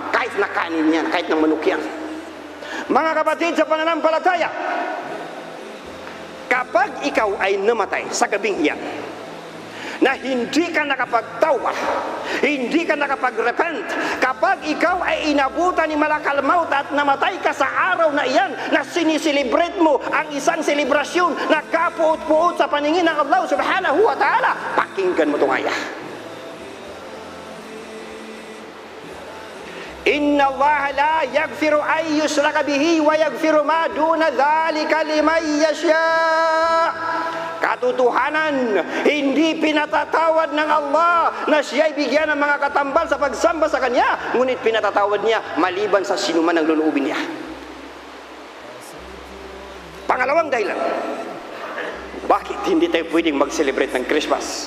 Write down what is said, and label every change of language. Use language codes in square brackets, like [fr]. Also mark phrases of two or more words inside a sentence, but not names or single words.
[tl] Kahit na kanin yan, kahit na manok yan. Mga kapatid, sa pananampalataya, kapag ikaw ay namatay sa gabing yan, na hindi ka nakapagtawbah, hindi ka nakapag-repent, kapag ikaw ay inabutan ni [ar] ملك الموت [tl] at namatay ka sa araw na iyan, na siniselebrate mo ang isang selebrasyon na kapuot-puot sa paningin ng Allah [ar] سبحانه وتعالى, [tl] pakinggan mo itong ayah. [ar] إن الله لا يغفر أن يشرك به ويغفر ما دون ذلك لمن يشاء. [tl] Katotohanan, hindi pinatatawad ng Allah na siya'y bigyan ng mga katambal sa pagsamba sa Kanya, ngunit pinatatawad niya maliban sa sinuman ng luluubin niya. Pangalawang dahilan, bakit hindi tayo pwedeng mag-celebrate ng Christmas?